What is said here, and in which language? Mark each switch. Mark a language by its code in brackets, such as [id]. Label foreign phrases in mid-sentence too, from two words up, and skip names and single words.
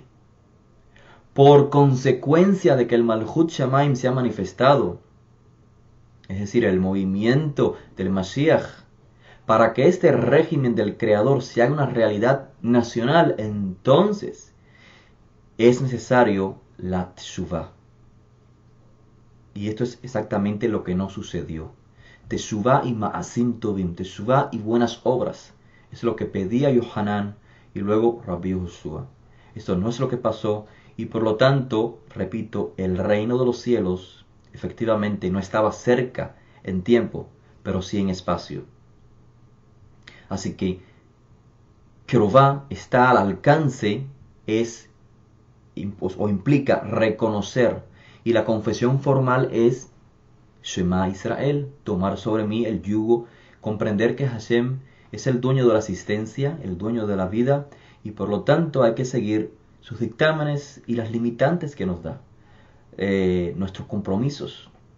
[es] Por consecuencia de que el [he] מלכות שמים [es] se ha manifestado, es decir, el movimiento del Mashiach, para que este régimen del Creador se haga una realidad nacional, entonces es necesario la teshuvah. Y esto es exactamente lo que no sucedió. Teshuvah y [he] מעשים טובים, [es] teshuvah y buenas obras. Es lo que pedía Yohanan y luego Rabbi Yehoshua. Esto no es lo que pasó y por lo tanto, repito, el reino de los cielos efectivamente no estaba cerca en tiempo, pero sí en espacio. Así que Krová está al alcance, es o implica reconocer, y la confesión formal es [he] שמע ישראל, [es] tomar sobre mí el yugo, comprender que Hashem es el dueño de la existencia, el dueño de la vida, y por lo tanto hay que seguir sus dictámenes y las limitantes que nos da, nuestros compromisos.